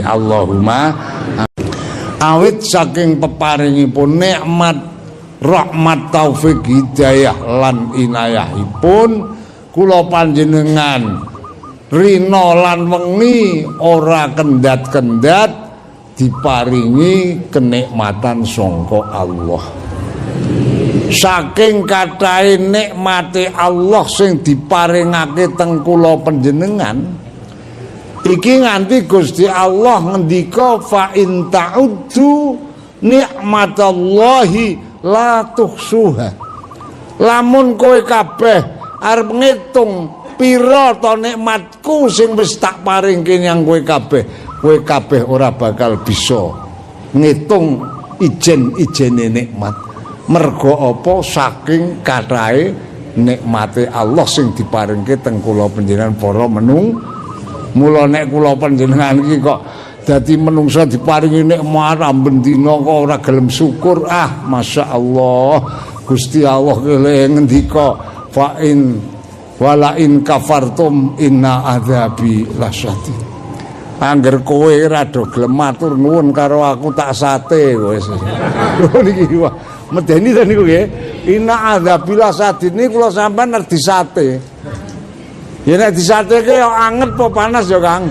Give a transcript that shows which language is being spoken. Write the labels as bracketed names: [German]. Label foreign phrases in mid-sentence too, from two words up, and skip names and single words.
[Javanese] Allahumma awit saking peparingipun nikmat rahmat taufik hidayah lan inayahipun kula panjenengan rina lan wengi ora kendat-kendat diparingi kenikmatan sangka Allah. Saking kathahé nikmate Allah sing diparingake teng kula panjenengan iki nganti Gusti Allah ngendika [Arabic] فإن تعدوا نعمة الله لا تحصوها. [Javanese] Lamun kowe kabeh arep ngitung pira ta nikmatku sing wis tak paringke nyang kowe kabeh ora bakal bisa ngitung ijen-ijene nikmat. Mergo apa saking kathahe nikmate Allah sing diparingke teng kula panjenengan para menung. Mula nek kula panjenengan iki kok dadi menungsa diparingi nikmat amben dina kok ora gelem syukur, masyaallah. Gusti Allah kele ngendika [Arabic] فإن ولا إن كفرتم إن عذابي لشديد. [Javanese] Angger kowe rada gelem matur nuwun karo aku tak sate wis. Niki wah medeni to niku nggih. [Arabic] إن عذابي لشديد [Javanese] niku kula sampean arep disate. Ya nek disateke ya anget apa panas ya Kang.